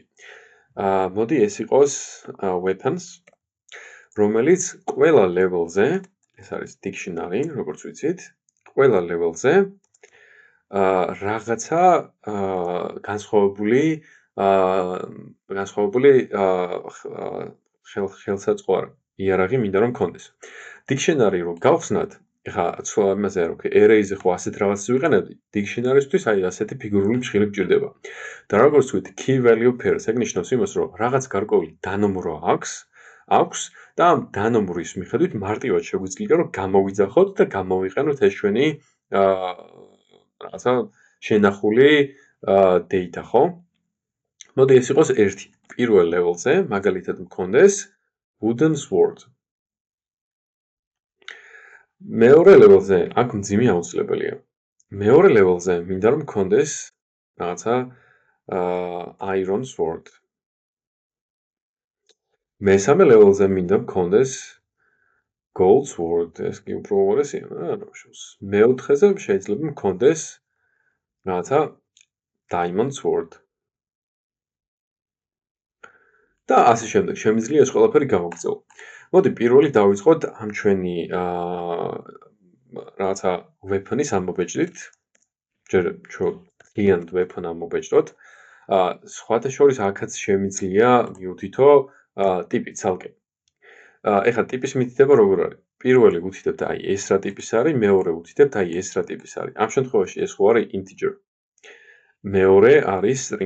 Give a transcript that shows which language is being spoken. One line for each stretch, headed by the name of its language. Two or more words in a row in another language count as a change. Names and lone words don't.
Georgian: მოდი ეს იყოს weapons, რომელიც ყველა level-ზე, ეს არის dictionary, როგორც ვიცით, ყველა level-ზე რაღაცა განსხვავებული ხელსაწყო იარაღი მინდა რომ მქონდეს. dictionary რო გავხსნათ, ეხლა იმაზე რომ array-ზე ხო ასეთ რაღაცას ვიყენებდი, dictionary-ისთვის აი ასეთი ფიგურული მსხილი გჭირდება. და როგორც ვთქვით,
English: key value pairs
Georgian: ეგ ნიშნავს იმას, რომ რაღაც გარკვეული დანომრვა აქვს და ამ დანომრის მიხედვით მარტივად შეგვიძლია რომ გამოვიძახოთ და გამოვიყენოთ ეს ჩვენი რაღაცა შენახული data, ხო? მოდი ეს იყოს ერთი. პირველ level-ზე მაგალითად მქონდეს
English: wooden sword.
Georgian: მეორე level-ზე აქ მძიმე აუცილებელია. მეორე level-ზე მინდა რომ მქონდეს რაღაცა
English: iron sword.
Georgian: მესამე level-ზე მინდა მქონდეს
English: gold sword.
Georgian: ეს კი უფრო უარესია, რა შევს. მეოთხეზე შეიძლება მქონდეს რაღაცა
English: diamond sword.
Georgian: და ასე შემდეგ, შემიძლია ეს ყველაფერი გამოგწევ. მოდი პირველი დავიწყოთ ამ ჩვენი რაღაცა weapon-ის ამობეჭდით. ჯერ
English: client weapon
Georgian: ამობეჭდოთ. სხვათა შორის აქაც შემიძლია მივუთითო ტიპი ცალკე. ეხლა ტიპის მითითება როგორ არის? პირველი ვუთითებთ აი ეს რა ტიპის არის, მეორე ვუთითებთ აი ეს რა ტიპის არის. ამ შემთხვევაში ეს ხო არის integer. მეორე არის string.